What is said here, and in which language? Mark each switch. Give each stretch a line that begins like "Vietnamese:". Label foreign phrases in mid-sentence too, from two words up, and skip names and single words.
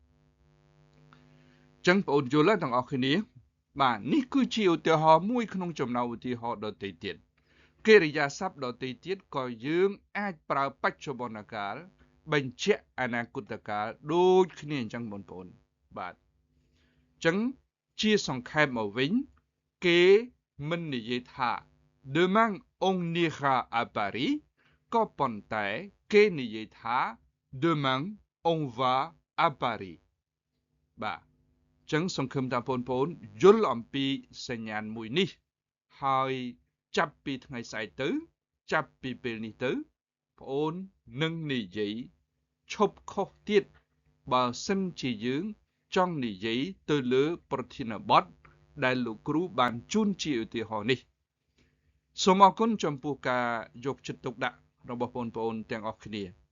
Khmer: ចឹងបងប្អូនយល់ទាំងអស់គ្នាបាទនេះគឺជាឧទាហរណ៍មួយក្នុងចំណោមឧទាហរណ៍ដទៃទៀតកិរិយាសព្ទដទៃទៀតក៏យើងអាចប្រើបច្ចុប្បន្នកាលបញ្ជាក់ អនាគតកាលដូចគ្នាអញ្ចឹងបងប្អូនបាទចឹងជាសង្ខេបមកវិញគេមិននិយាយថា
French: demain on ira à Paris
Khmer: ក៏ប៉ុ ន្តែគេនិយាយថា
French: demain on va à Paris
Khmer: បាទចឹងសង្ឃឹមថាបងប្អូនយល់អំ ពីសញ្ញាណមួយនេះហើយចាប់ពីថ្ងៃស្អែកទៅចាប់ពីពេលនេះទៅបងអូននឹងនិយាយឈប់ខុសទៀតបើសិនជាយើងចង់និយាយទៅលើប្រធានបទដែលលោកគ្រូបានជូនជាឧទាហរណ៍នេះសូមអរគុណចំពោះការយកចិត្តទុកដាក់របស់បងប្អូនទាំងអស់គ្នា